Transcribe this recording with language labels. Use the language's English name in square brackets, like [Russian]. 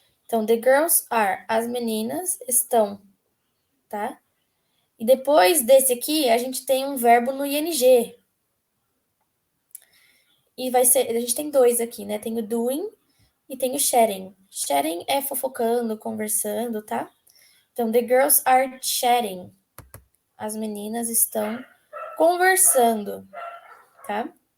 [Portuguese] Então, [English] the girls are, [Portuguese] as meninas estão, tá? E depois desse aqui, a gente tem um verbo no ing. E vai ser, a gente tem dois aqui, né? Tem o doing e tem o chatting. Chatting é fofocando, conversando, tá? [English] Então, the girls are chatting. [Portuguese] As meninas estão conversando, tá?